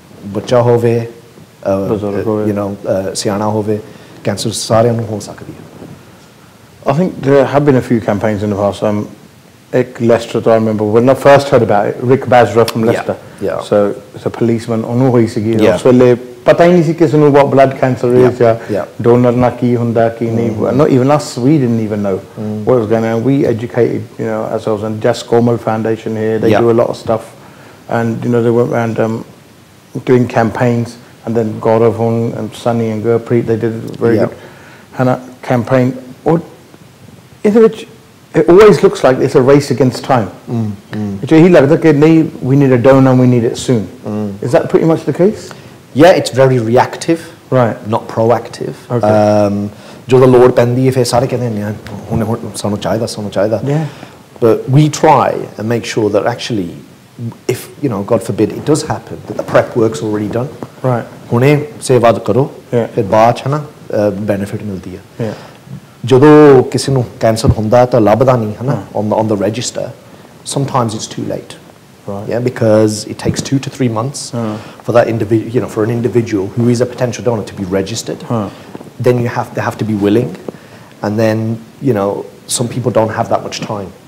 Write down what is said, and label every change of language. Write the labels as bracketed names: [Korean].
[Punjabi] Bacha hove, siana hove, cancer saaryan nu ho sakdi hai. [English] I think there have been a few campaigns in the past. Leicester, I remember when I first heard about it, Rick Basra from Leicester. Yeah. So it's a policeman on all his [Punjabi] ਉਸ ਵੇਲੇ ਪਤਾ ਹੀ ਨਹੀਂ ਸੀ ਕਿਸੇ ਨੂੰ [English] what blood cancer is Yeah. donor [Punjabi] ਨਾਲ ਕੀ ਹੁੰਦਾ ਕੀ ਨਹੀਂ [English] not even us we didn't even know what was going on. We educated ourselves, and Jess Comal Foundation here, they do a lot of stuff, and they went around doing campaigns, and then Gaurav and Sunny and Gurpreet, they did a very good campaign. [Punjabi] ਇਹਦੇ ਵਿੱਚ [English] it always looks like it's a race against time. He [Punjabi] ਲੱਗਦਾ ਕਿ ਨਹੀਂ [English] we need a donor and we need it soon. Is that pretty much the case? Yeah, it's very reactive, right? Not proactive. Okay. [Punjabi] ਜਦੋਂ ਲੋੜ ਪੈਂਦੀ ਹੈ ਫਿਰ ਸਾਰੇ ਕਹਿੰਦੇ ਨੇ ਹੁਣ ਸਾਨੂੰ ਚਾਹੀਦਾ. [English] Yeah. But we try and make sure that actually, if God forbid it does happen, that the prep work's already done. Right. [Punjabi] ਹੁਣੇ ਸੇਵਾ ਕਰੋ ਫਿਰ ਬਾਅਦ ਚ ਨਾ benefit ਮਿਲਦੀ ਹੈ. ਜਦੋਂ ਕਿਸੇ ਨੂੰ ਕੈਂਸਰ ਹੁੰਦਾ ਤਾਂ ਲੱਭਦਾ ਨਹੀਂ ਹੈ ਨਾ [English] on the register, sometimes it's too late. Right. Yeah, because it takes 2 to 3 months for that individual, for an individual who is a potential donor to be registered. Then they have to be willing, and then some people don't have that much time.